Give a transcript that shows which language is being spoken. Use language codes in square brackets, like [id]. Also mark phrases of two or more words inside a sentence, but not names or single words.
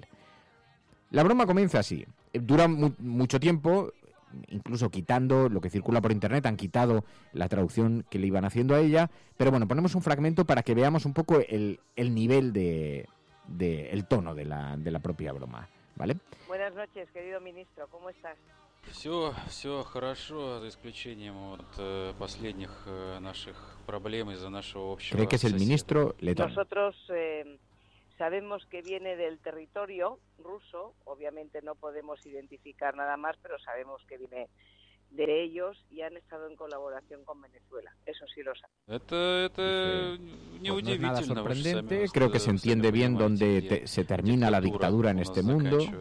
[es] La broma comienza así, dura mucho tiempo, incluso quitando lo que circula por internet, han quitado la traducción que le iban haciendo a ella, pero bueno, ponemos un fragmento para que veamos un poco el nivel el tono de la propia broma. ¿Vale? Buenas noches, querido ministro, ¿cómo estás? [ru] Все хорошо, за исключением последних наших проблем из-за нашего общего. [es] Cree que es el ministro letón. Nosotros sabemos que viene del territorio ruso, obviamente no podemos identificar nada más, pero sabemos que viene de ellos y han estado en colaboración con Venezuela. Eso sí lo sabemos. No es nada sorprendente, creo que se entiende bien dónde se termina la dictadura en este mundo.